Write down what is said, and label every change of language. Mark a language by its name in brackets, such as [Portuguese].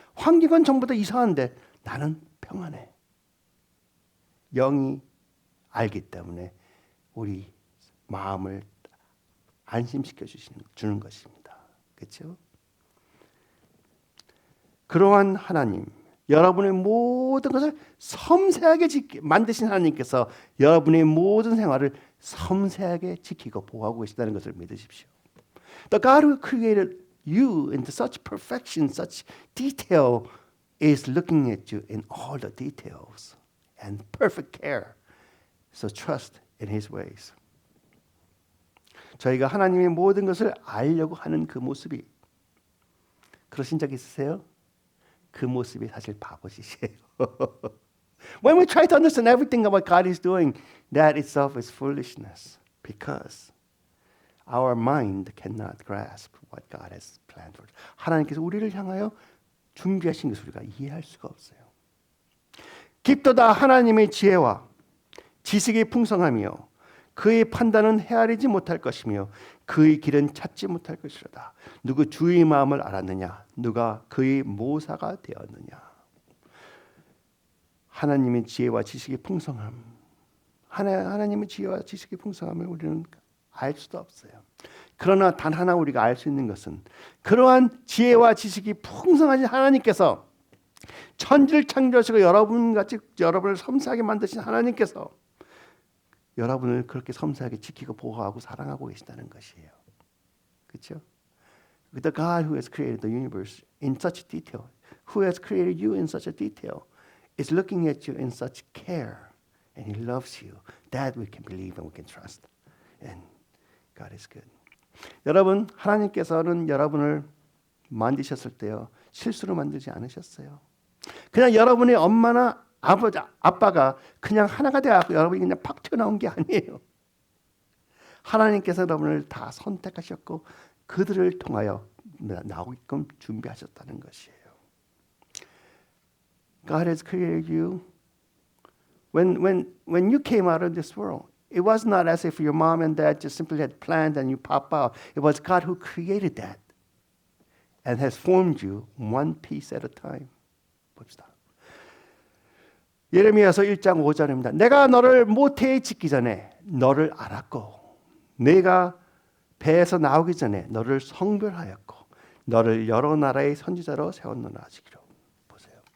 [Korean] 환경은 전부 다 이상한데 나는 평안해. 영이 알기 때문에 우리 마음을 안심시켜 주는 것입니다. 그렇죠? 그러한 하나님, 여러분의 모든 것을 섬세하게 만드신 하나님께서 여러분의 모든 생활을 섬세하게 지키고 보호하고 계시다는 것을 믿으십시오. [English] The God who created you in such perfection, such detail, is looking at you in all the details and perfect care. So trust in His ways. [Korean] 저희가 하나님의 모든 것을 알려고 하는 그 모습이, 그러신 적 있으세요? 그 모습이 사실 바보짓이에요. [English] When we try to understand everything about God is doing, that itself is foolishness, because our mind cannot grasp what God has planned for us. [Korean] 하나님께서 우리를 향하여 준비하신 것을 우리가 이해할 수가 없어요. 깊도다 하나님의 지혜와 지식이 풍성하며 그의 판단은 헤아리지 못할 것이며 그의 길은 찾지 못할 것이로다. 누구 주의 마음을 알았느냐? 누가 그의 모사가 되었느냐? 하나님의 지혜와 지식이 풍성함. 하나님의 지혜와 지식이 풍성함을 우리는 알 수도 없어요. 그러나 단 하나 우리가 알 수 있는 것은 그러한 지혜와 지식이 풍성하신 하나님께서 천지를 창조하시고 여러분을 섬세하게 만드신 하나님께서 여러분을 그렇게 섬세하게 지키고 보호하고 사랑하고 계시다는 것이에요. 그렇죠? [English] The God who has created the universe in such detail, who has created you in such a detail, is looking at you in such care, and He loves you. That we can believe and we can trust. And God is good. [Korean] 여러분, 하나님께서는 여러분을 만드셨을 때요, 실수로 만들지 않으셨어요. 그냥 여러분의 엄마나 아빠가 그냥 하나가 되어서 여러분이 그냥 팍 튀어나온 게 아니에요. 하나님께서 여러분을 다 선택하셨고 그들을 통하여 나오게끔 준비하셨다는 것이에요. [English] God has created you. When you came out of this world, it was not as if your mom and dad just simply had planned and you pop out. It was God who created that and has formed you one piece at a time. [Korean] 봅시다. 예레미야서 1장 5절입니다. 내가 너를 모태에 짓기 전에 너를 알았고 내가 배에서 나오기 전에 너를 성별하였고 너를 여러 나라의 선지자로 세웠노라 하시기로. 보세요.